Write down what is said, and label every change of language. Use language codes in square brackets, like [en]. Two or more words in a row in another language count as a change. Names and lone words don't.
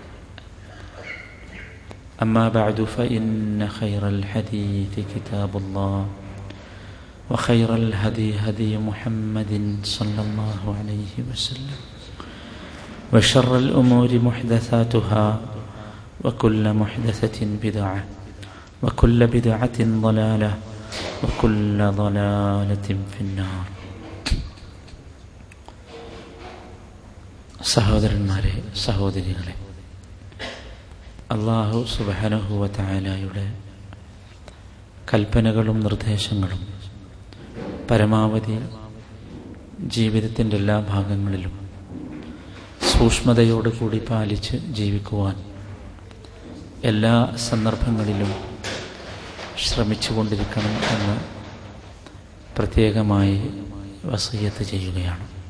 [ar] أما بعد فإن خير الحديث كتاب الله وخير الهدي هدي محمد صلى الله عليه وسلم وشر الأمور محدثاتها وكل محدثة بدعة وكل بدعة ضلالة وكل ضلالة في النار. [ml] സഹോദരന്മാരെ, സഹോദരികളെ, [ar] الله سبحانه و [ml] തആലയുടെ കൽപ്പനകളും നിർദ്ദേശങ്ങളും പരമാവധി ജീവിതത്തിൻ്റെ എല്ലാ ഭാഗങ്ങളിലും സൂക്ഷ്മതയോടുകൂടി പാലിച്ച് ജീവിക്കുവാൻ എല്ലാ സന്ദർഭങ്ങളിലും ശ്രമിച്ചുകൊണ്ടിരിക്കണം എന്ന് പ്രത്യേകമായി വസിയ്യത്ത് ചെയ്യുകയാണ്.